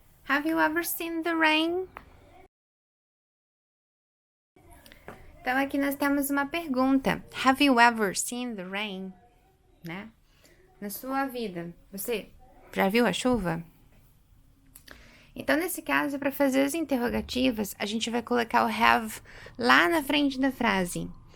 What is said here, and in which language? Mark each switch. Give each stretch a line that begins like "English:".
English: Have you ever seen the rain?
Portuguese: Então, aqui nós temos uma pergunta.
English: Have you ever seen the rain?
Portuguese: Né? Na sua vida, você já viu a chuva? Então, nesse caso, para fazer as interrogativas, a gente vai colocar o have lá na frente da frase.